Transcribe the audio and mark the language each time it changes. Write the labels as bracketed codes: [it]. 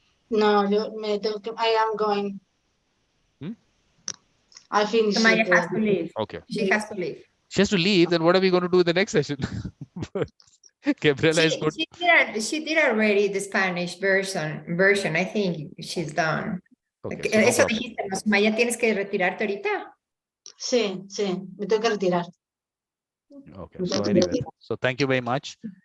[en] No, I am going. I finished. Sumaya has to leave. Okay. She has to leave. She has to leave. Then what are we going to do in the next session? Gabriela is good. She did already the Spanish version. I think she's done. Okay, [es] Eso dijiste, ¿no? Sumaya, ¿tienes que retirarte ahorita? Sí, me tengo que retirar. [en] Okay, so anyway, so thank you very much.